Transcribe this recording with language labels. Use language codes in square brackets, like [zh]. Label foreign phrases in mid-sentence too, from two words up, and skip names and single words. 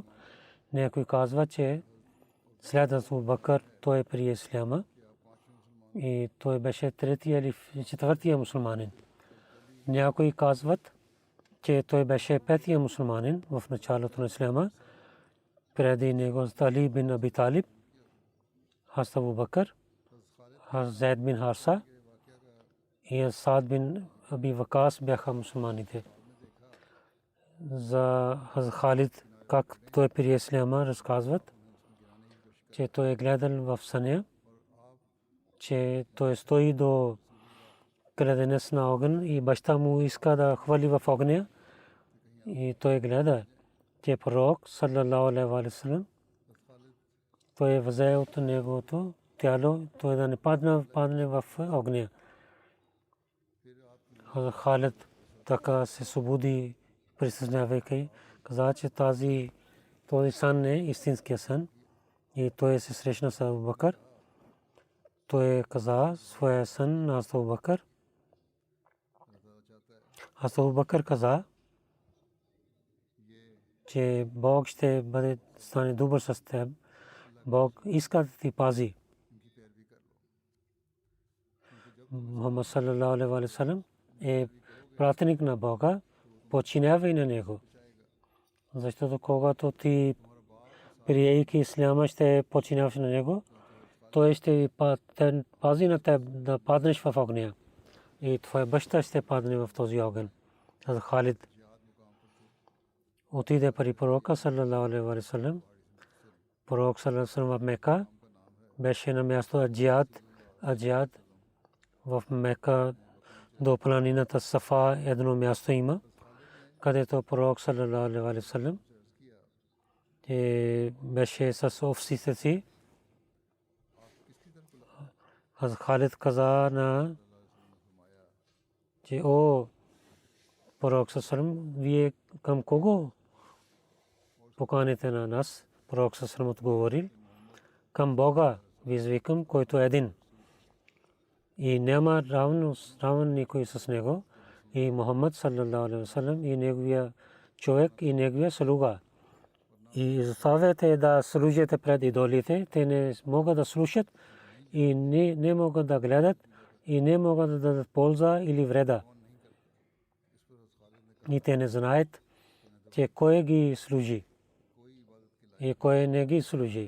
[bg] Някой казва, че след Абу Бакр той прие исляма и той беше третия или четвъртия мусулманин. Някои казват, че той беше петия мусулманин в началото на исляма. Преди него Али бин Аби Талиб, Хазрат Абу Бакр, Хазрат Зайд бин Харса и Саад бин Аби Вакас бяха мусулманите. За Хазрат Халид, как той прие исляма, разказват, че той е гледал в съня, че той стои до кладенец на огън и баща му иска да хвърли в огъня и той гледа, че пророк [ar] صلى الله عليه وسلم [bg] той взе от неговото тяло, той да не падне в огъня. Халид така се събуди, присъзнавайки, каза, че този сън е истинския сън и той се срещна с Абу Бакр. Той каза своя сън на Абу Бакр. Абу Бакр каза, че Бог ще стане добър с теб. Бог иска да ти пази. Мухаммад [ar] صلى الله عليه وسلم [bg] е пратеник на Бога, подчинявай на него. Защото когато ти приейки исляма ще подчиняваш на него, той ще пази на теб да паднеш в огъня. И твоя баща ще падне в този огън. Аз Халид отиде при пророка [ar] صلى الله عليه وسلم. [bg] Пророк [ar] صلى الله عليه وسلم [bg] в Мека беше на място Аджиад. В Мека до планината Сафа едно място има, където пророк [ar] صلى الله عليه وسلم [bg] беше с овците си. Аз Халид каза на че о пророк саллаллаху, вие към кого поканите на нас? Пророк саллаллаху отговорил, към Бога ви извикам, който е един. и няма равен никой с него. И Мухаммад [ar] صلى الله عليه وسلم [bg] и неговия човек и неговия слуга. И заставяте да служите пред идолите, те не могат да слушат и не могат да гледат и не могат да дадат полза или вреда. И те не знаят, че кой ги служи и кой не ги служи.